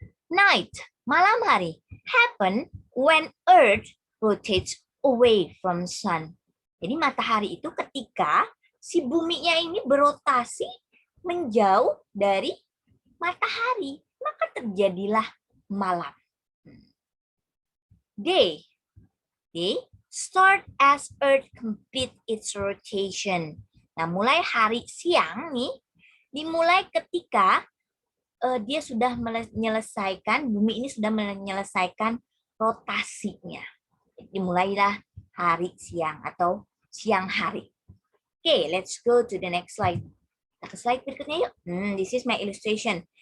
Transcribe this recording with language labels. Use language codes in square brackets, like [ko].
[en] Night, [id] malam hari, [en] happen when Earth rotates away from sun. [id] Jadi matahari itu ketika si buminya ini berotasi menjauh dari matahari, maka terjadilah malam. [en] Day start as Earth complete its rotation. [id] Nah, mulai hari siang nih, dimulai ketika dia sudah menyelesaikan, bumi ini sudah menyelesaikan rotasinya. Dimulailah hari siang atau siang hari. [en] Oke, let's go to the next slide. [id] Kita ke slide berikutnya yuk. [en] This is my illustration.